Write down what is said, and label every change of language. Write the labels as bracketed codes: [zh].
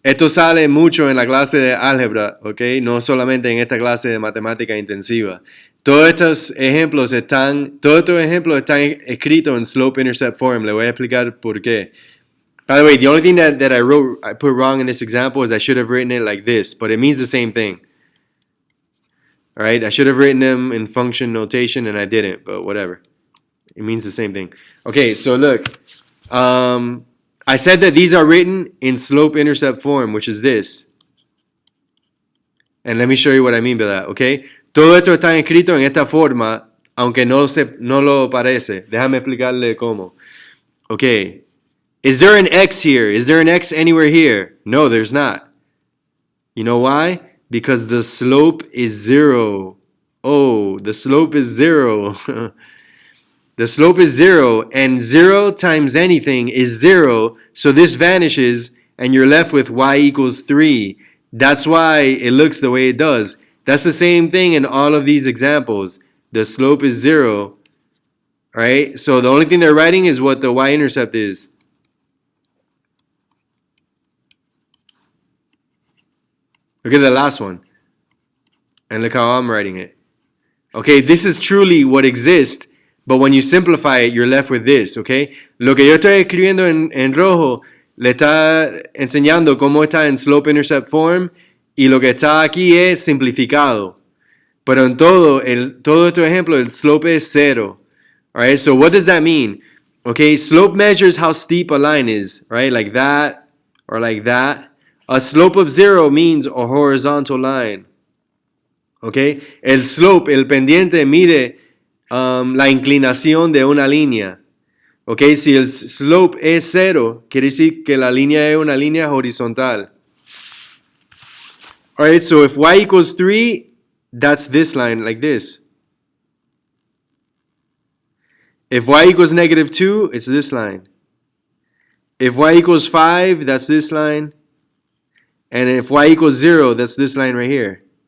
[es] Esto sale mucho en la clase de álgebra, ¿ok? No solamente en esta clase de matemática intensiva. Todos estos ejemplos están escritos en slope-intercept form. Le voy a explicar por qué. [en] By the way, the only thing that I put wrong in this example is I should have written it like this, but it means the same thing. All right. I should have written them in function notation, and I didn't, but whatever. It means the same thing. Okay, so look. I said that these are written in slope-intercept form, which is this. And let me show you what I mean by that, okay? [es] Todo esto está escrito en esta forma, aunque no lo parece. Déjame explicarle cómo. [en] Okay. Is there an X here? Is there an X anywhere here? No, there's not. You know why? Because the slope is 0. Oh, the slope is 0. The slope is 0, and 0 times anything is 0, so this vanishes, and you're left with y equals 3. That's why it looks the way it does. That's the same thing in all of these examples. The slope is 0, right? So the only thing they're writing is what the y-intercept is. Look at the last one. And look how I'm writing it. Okay, this is truly what exists. But when you simplify it, you're left with this, okay? [es] Lo que yo estoy escribiendo en rojo le está enseñando cómo está en slope-intercept form y lo que está aquí es simplificado. Pero en todo este ejemplo, el slope es 0. [en] All right, so what does that mean? Okay, slope measures how steep a line is, right? Like that or like that. A slope of 0 means a horizontal line. [es] Okay, el slope, el pendiente mide la inclinación de una línea. Ok, si el slope es 0, quiere decir que la línea es una línea horizontal. [en] Alright, so if y equals 3, that's this line, like this. If y equals negative 2, it's this line. If y equals 5, that's this line. And if y equals 0, that's this line right here.